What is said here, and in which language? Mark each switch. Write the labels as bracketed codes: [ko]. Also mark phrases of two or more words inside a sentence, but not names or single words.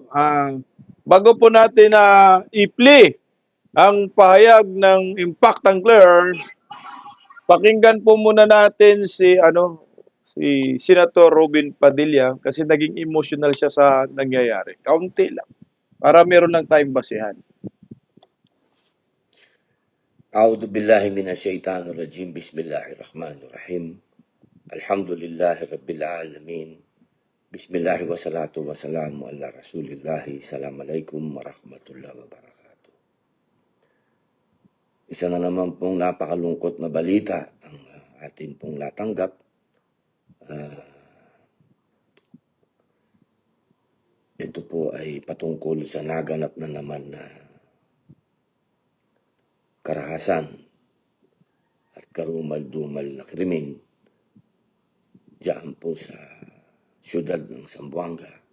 [tl] Bago po natin i-play ang pahayag ng Impact ng Claire, pakinggan po muna natin si Senator Robin Padilla kasi naging emotional siya sa nangyayari. Kaunti lang. Para meron lang tayong basihan. [ar] أعوذ بالله من الشيطان الرجيم بسم الله الرحمن الرحيم الحمد لله رب العالمين بسم الله والصلاة والسلام على رسول الله السلام عليكم ورحمة الله وبركاته. [tl] Isa na naman pong napakalungkot na balita ang atin pong natanggap. Ito po ay patungkol sa naganap na naman na karahasan at karumal-dumal na krimen diyan po sa siyudad ng Zamboanga.